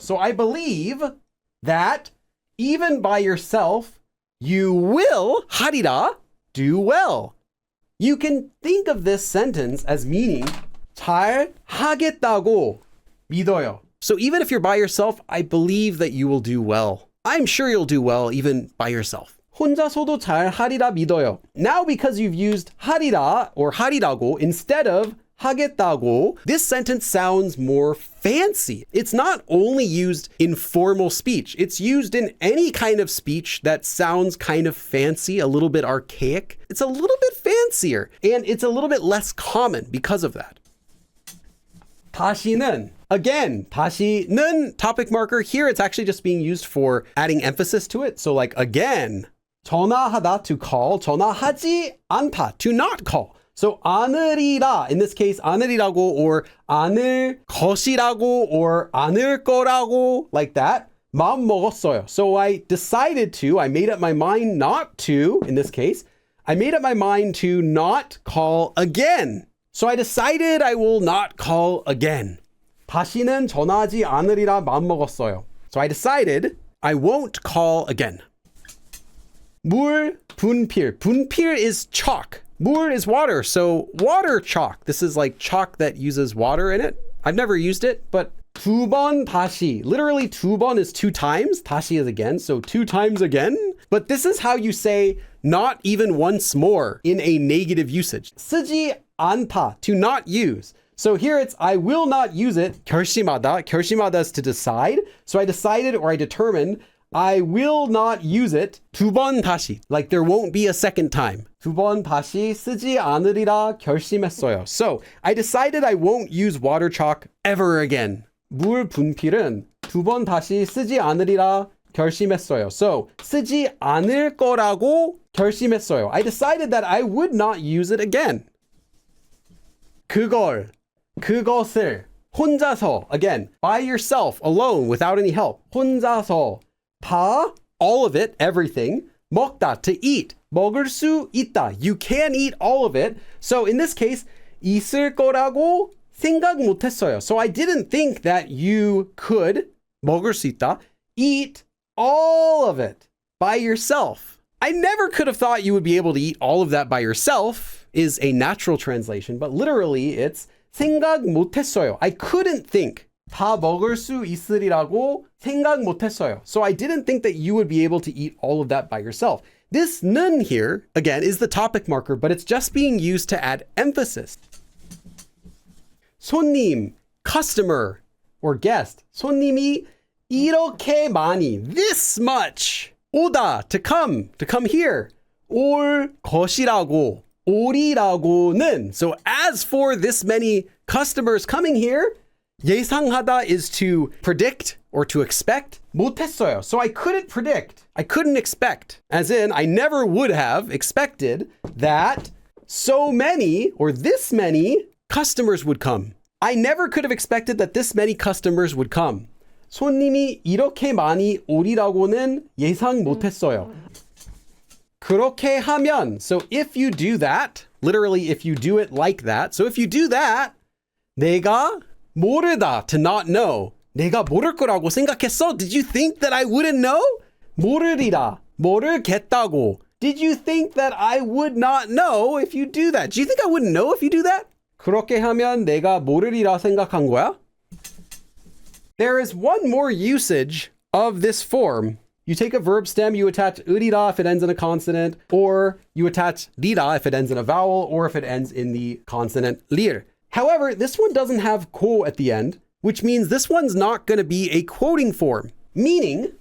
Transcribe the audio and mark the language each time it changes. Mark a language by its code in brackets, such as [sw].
[en] So I believe that even by yourself, you will, 하리라, do well. You can think of this sentence as meaning [ko] 잘 하겠다고 믿어요. [en] So even if you're by yourself, I believe that you will do well. I'm sure you'll do well even by yourself. [ko] 혼자서도 잘 하리라 믿어요. [en] Now because you've used 하리라 or 하리라고 instead of 하겠다고, this sentence sounds more fancy. It's not only used in formal speech. It's used in any kind of speech that sounds kind of fancy, a little bit archaic. It's a little bit fancier, and it's a little bit less common because of that. [ko] 다시는. [en] Again, 다시는 topic marker. Here it's actually just being used for adding emphasis to it. So like again, 전화하다, to call, 전화하지 않다, to not call. So 않으리라, in this case, 않으리라고 or 않을 것이라고 or 않을 거라고, like that. [ko] 마음 먹었어요. [en] So I decided to, I made up my mind not to, in this case, I made up my mind to not call again. So I decided I will not call again. [ko] 다시는 전화하지 않으리라 마음 먹었어요. [en] So I decided I won't call again. [ko] 물 분필. 분필 [en] is chalk. 물 is water, so water chalk. This is like chalk that uses water in it. I've never used it, but 두 번 다시. Literally 두 번 is 2 times. 다시 is again, so 2 times again. But this is how you say not even once more in a negative usage. 쓰지 않다, to not use. So here it's I will not use it. [ko] 결심하다. [en] 결심하다 is to decide. So I decided or I determined I will not use it. [ko] 두 번 다시. [en] Like there won't be a second time. [ko] 두 번 다시 쓰지 않으리라 결심했어요. [en] So I decided I won't use water chalk ever again. [ko] 물 분필은 두 번 다시 쓰지 않으리라 결심했어요. [en] So [ko] 쓰지 않을 거라고 결심했어요. [en] I decided that I would not use it again. [ko] 그걸, 그것을 혼자서, [en] again, by yourself, alone, without any help. [ko] 혼자서 다, [en] all of it, everything. 먹다, to eat. [ko] 먹을 수 있다. [en] You can eat all of it. So in this case, [ko] 있을 거라고 생각 못했어요. [en] So I didn't think that you could, [ko] 먹을 수 있다, [en] eat all of it by yourself. I never could have thought you would be able to eat all of that by yourself is a natural translation, but literally it's [ko] 생각 못했어요. [en] I couldn't think. [ko] 다 먹을 수 있으리라고 생각 못했어요. [en] So I didn't think that you would be able to eat all of that by yourself. This 는 here, again, is the topic marker, but it's just being used to add emphasis. 손님, customer, or guest. [ko] 손님이 이렇게 많이, [en] this much. 오다, to come here. [ko] 올 것이라고, 오리라고는. [en] So as for this many customers coming here, 예상하다 is to predict or to expect. [ko] 못했어요. [en] So I couldn't predict. I couldn't expect. As in, I never would have expected that so many or this many customers would come. I never could have expected that this many customers would come. [ko] 손님이 이렇게 많이 오리라고는 예상 못했어요. 그렇게 하면, [en] so if you do that, literally if you do it like that, so if you do that, 내가 모르다, to not know. [ko] 내가 모를 거라고 생각했어? [en] Did you think that I wouldn't know? [ko] 모르리라, 모르겠다고. [en] Did you think that I would not know if you do that? Do you think I wouldn't know if you do that? [ko] 그렇게 하면 내가 모르리라 생각한 거야? [en] There is one more usage of this form. You take a verb stem, you attach 으리라 if it ends in a consonant, or you attach 리라 if it ends in a vowel, or if it ends in the consonant lir. However, this one doesn't have ko at the end, which means this one's not going to be a quoting form. Meaning,